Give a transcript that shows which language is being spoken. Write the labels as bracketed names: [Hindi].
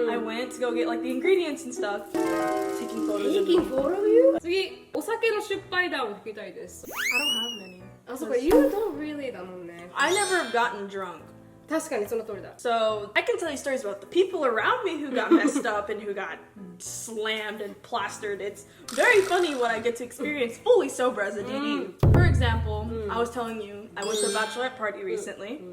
[English] I went to go get like the ingredients and stuff. Taking photos. Taking photo of you? [Japanese] 次、お酒の失敗談を聞きたいです。 [English] I don't have many. [Japanese] あ、そうか、 [English] You don't really [Japanese] だもんね。 [English] I never have gotten drunk. [Japanese] 確かにその通りだ。 [English] So I can tell you stories about the people around me who got messed up and who got slammed and plastered. It's very funny what I get to experience fully sober as a DD. For example, I was telling you I went to a bachelorette party recently.